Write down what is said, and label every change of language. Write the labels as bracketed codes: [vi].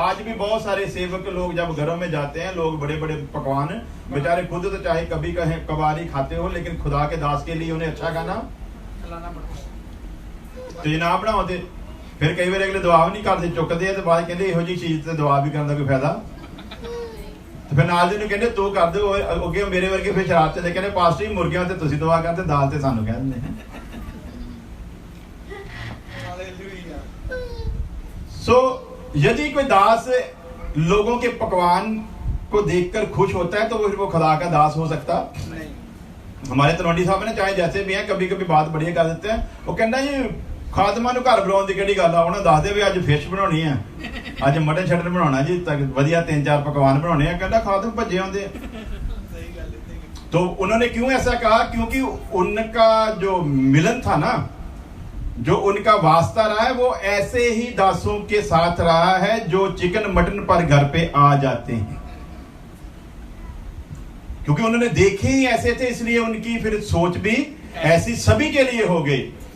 [hi] आज भी बहुत सारे सेवक लोग जब घरों में जाते हैं, लोग बड़े बड़े पकवान, बेचारे खुद तो चाहे कभी कभार खाते हो, लेकिन खुदा के दास के लिए उन्हें अच्छा खाना तो ये ना बनाओ ते फिर कई बार अगले दुआ भी नहीं करते, चुकते हैं तो बाद कहते [pa] ਇਹੋ ਜਿਹੀ [hi] चीज ਤੇ दुआ भी करने का कोई फायदा। [pa] तो फिर नाल ਦੇ ਨੂੰ ਕਹਿੰਦੇ ਤੂੰ ਕਰ ਦਿਓ, ਅੱਗੇ ਮੇਰੇ ਵਰਗੇ ਫਿਰ ਸ਼ਰਾਰਤ ਤੇ ਕਹਿੰਦੇ ਪਾਸਟਰ ਜੀ ਮੁਰਗਿਆਂ ਤੇ ਤੁਸੀਂ ਦੁਆ ਕਰਦੇ, ਦਾਲ ਤੇ ਸਾਨੂੰ ਕਹਿ ਦਿੰਦੇ। [hi] सो यदि कोई दास लोगों के पकवान को देखकर खुश होता है तो फिर वो खुदा का दास हो सकता नहीं। हमारे तलवंडी साहब ने चाहे जैसे भी हैं कभी कभी बात बढ़िया कर देते हैं। [pa] वो कहना जी खादमा ਨੂੰ ਘਰ ਬਣਾਉਣ ਦੀ ਕਿਹੜੀ ਗੱਲ ਆ, ਉਹਨਾਂ ਦੱਸਦੇ ਵੀ ਅੱਜ ਫਿਸ਼ ਬਣਾਉਣੀ ਆ, ਅੱਜ ਮਟਨ ਸ਼ਟਨ ਬਣਾਉਣਾ ਜੀ, ਵਧੀਆ 3-4 ਪਕਵਾਨ ਬਣਾਉਣੇ ਆ। ਕਹਿੰਦਾ ਖਾਦਮ ਭੱਜੇ ਆਉਂਦੇ। [hi] तो उन्होंने क्यों ऐसा कहा? क्योंकि उनका जो मिलन था ना, जो उनका वास्ता रहा है, वो ऐसे ही दासों के साथ रहा है जो चिकन मटन पर घर पे आ जाते हैं। क्योंकि उन्होंने देखे ही ऐसे थे, इसलिए उनकी फिर सोच भी ऐसी सभी के लिए हो गई।